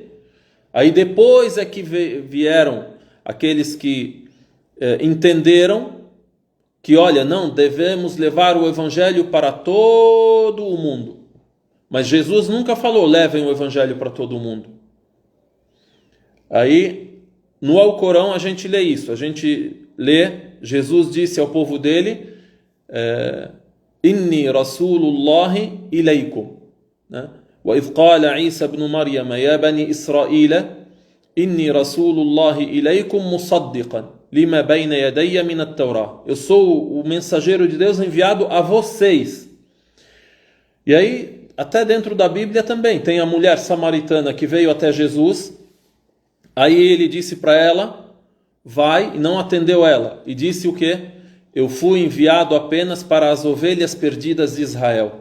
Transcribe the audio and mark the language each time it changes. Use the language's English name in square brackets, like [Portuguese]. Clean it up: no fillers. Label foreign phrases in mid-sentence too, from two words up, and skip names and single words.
[Portuguese] Aí depois é que vieram aqueles que entenderam que, olha, não, devemos levar o evangelho para todo o mundo. Mas Jesus nunca falou, levem o evangelho para todo o mundo. Aí, no Alcorão, a gente lê isso. A gente lê, Jesus disse ao povo dele, [Arabic] إني رسول الله إليكم. وإذ قال عيسى ابن مريم يا بني إسرائيل إني رسول الله إليكم مصدقا لما بين يدي من التوراة. [Portuguese] Eu sou o mensageiro de Deus enviado a vocês. E aí, até dentro da Bíblia também, tem a mulher samaritana que veio até Jesus. Aí ele disse para ela, vai, e não atendeu ela. E disse o quê? Eu fui enviado apenas para as ovelhas perdidas de Israel.